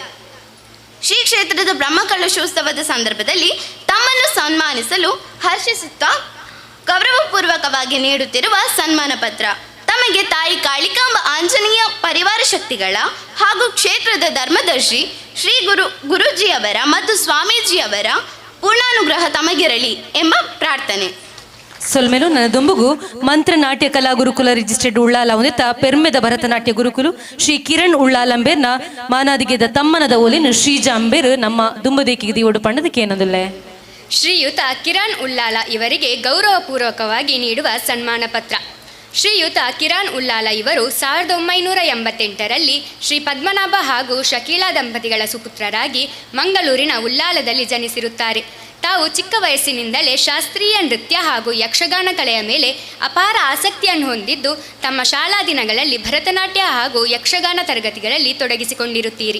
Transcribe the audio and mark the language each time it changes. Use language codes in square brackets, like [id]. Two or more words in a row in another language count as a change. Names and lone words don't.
[kn] ಶ್ರೀ ಕ್ಷೇತ್ರದ ಬ್ರಹ್ಮಕಲಶೋತ್ಸವದ ಸಂದರ್ಭದಲ್ಲಿ ತಮ್ಮನ್ನು ಸನ್ಮಾನಿಸಲು ಹರ್ಷಿಸುತ್ತಾ ಗೌರವಪೂರ್ವಕವಾಗಿ ನೀಡುತ್ತಿರುವ ಸನ್ಮಾನ ಪತ್ರ ತಮಗೆ ತಾಯಿ ಕಾಳಿಕಾಂಬ ಆಂಜನೇಯ ಪರಿವಾರ ಶಕ್ತಿಗಳ ಹಾಗೂ ಕ್ಷೇತ್ರದ ಧರ್ಮದರ್ಶಿ ಶ್ರೀ ಗುರೂಜಿಯವರ ಮತ್ತು ಸ್ವಾಮೀಜಿಯವರ ಪೂರ್ಣಾನುಗ್ರಹ ತಮಗಿರಲಿ ಎಂಬ ಪ್ರಾರ್ಥನೆ. [tcy] ಸೊಲ್ಮೆಲು ನನ್ನ ದೊಂಬುಗು ಮಂತ್ರ ನಾಟ್ಯ ಕಲಾ ಗುರುಕುಲ ರಿಜಿಸ್ಟರ್ಡ್ ಉಳ್ಳಾಲ ಒಂದೆತ್ತ ಪೆರ್ಮೆದ ಭರತನಾಟ್ಯ ಗುರುಕುಲು ಶ್ರೀ ಕಿರಣ್ ಉಳ್ಳಾಲ್ ಅಂಬೇರ್ನ ಮಾನಾದಿಗೆದ ತಮ್ಮನದ ಓಲಿನ ಶ್ರೀಜ ಅಂಬೇರು ನಮ್ಮ ದುಂಬದೇಕಿಗೆ ದಿವಡು ಪಂಡದಕ್ಕೆ ಏನಂದುಲ್ಲೆ. [kn] ಶ್ರೀಯುತ ಕಿರಣ್ ಉಳ್ಳಾಲ ಇವರಿಗೆ ಗೌರವಪೂರ್ವಕವಾಗಿ ನೀಡುವ ಸನ್ಮಾನ ಪತ್ರ. ಶ್ರೀಯುತ ಕಿರಣ್ ಉಳ್ಳಾಲ ಇವರು 1988ರಲ್ಲಿ ಶ್ರೀ ಪದ್ಮನಾಭ ಹಾಗೂ ಶಕೀಲಾ ದಂಪತಿಗಳ ಸುಪುತ್ರರಾಗಿ ಮಂಗಳೂರಿನ ಉಳ್ಳಾಲದಲ್ಲಿ ಜನಿಸಿರುತ್ತಾರೆ. ತಾವು ಚಿಕ್ಕ ವಯಸ್ಸಿನಿಂದಲೇ ಶಾಸ್ತ್ರೀಯ ನೃತ್ಯ ಹಾಗೂ ಯಕ್ಷಗಾನ ಕಲೆಯ ಮೇಲೆ ಅಪಾರ ಆಸಕ್ತಿಯನ್ನು ಹೊಂದಿದ್ದು ತಮ್ಮ ಶಾಲಾ ದಿನಗಳಲ್ಲಿ ಭರತನಾಟ್ಯ ಹಾಗೂ ಯಕ್ಷಗಾನ ತರಗತಿಗಳಲ್ಲಿ ತೊಡಗಿಸಿಕೊಂಡಿರುತ್ತೀರಿ.